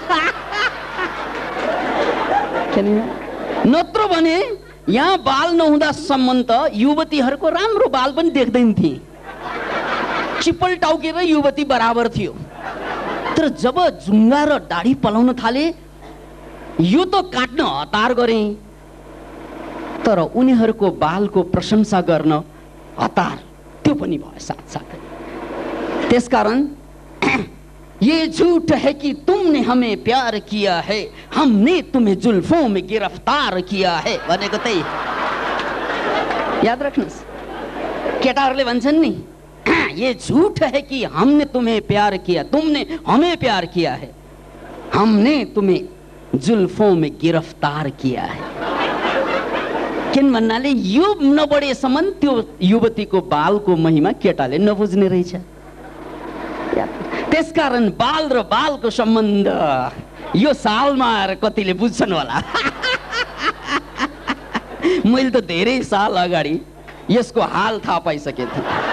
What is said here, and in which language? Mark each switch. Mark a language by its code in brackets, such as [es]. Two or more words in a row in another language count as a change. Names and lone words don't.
[ne] नत्र भने यहाँ बाल नहुँदासम्म त युवतीहरूको राम्रो बाल पनि देख्दैन थिए, चिप्पल टाउकेर युवती बराबर थियो। तर जब जुङ्गा र दाढी पलाउन थाले, यो त काट्न हतार गरे, तर उनीहरूको बालको प्रशंसा गर्न हतार त्यो पनि भयो साथसाथै। त्यसकारण [hi] ये झूठ है कि तुमने हमें प्यार किया है, हमने तुम्हें जुल्फों में गिरफ्तार किया है [ne] भनेको त्यही। याद राख्नुहोस्, केटाहरूले भन्छन् नि, [hi] ये झूठ है कि हमने तुम्हें प्यार किया, तुमने हमें प्यार किया है, हमने तुम्हें जुल्फों में गिरफ्तार किया है। [ne] किन भन्नाले यो नबढेसम्म त्यो युवतीको बालको महिमा केटाले नबुझ्ने रहेछ। त्यसकारण बाल र बालको सम्बन्ध यो सालमा आएर कतिले बुझ्छन् होला। मैले त धेरै साल अगाडि यसको हाल थाहा पाइसकेको थिएँ।